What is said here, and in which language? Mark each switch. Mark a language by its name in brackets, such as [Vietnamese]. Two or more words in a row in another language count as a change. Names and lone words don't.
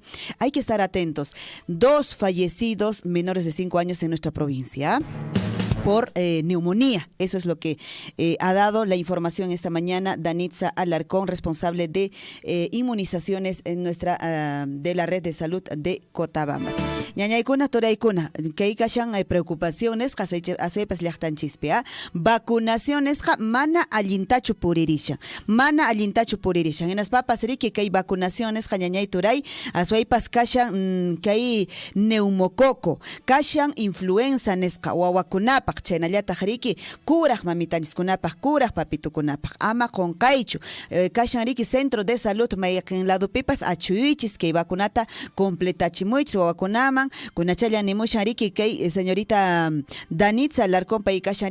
[Spanish] Hay que estar atentos. 2 fallecidos menores de 5 años en nuestra provincia. por neumonía. Eso es lo que ha dado la información esta mañana Danitza Alarcón, responsable de inmunizaciones en nuestra de la red de salud de Cotabambas. [Quechua] Ñañaykuna toraykuna kay kashan preocupaciones asuypas llaqtanchispi vacunaciones mana allintachu puririsha hinas papas riki kay vacunaciones ñañay turay asuypas kashan kay neumococo kashan influenza nisqa wawakunapaq chaynallataq riki kuraq mamitanchikkunapaq kuraq papitukunapaq ama qonqaychu kashan riki [Spanish] centro de salud [Quechua] mayqin ladopipas achuychis kay vacunata completachimuychis wawakunaman kunachalla nimushan riki kay señorita Danitza Alarcón pay kashan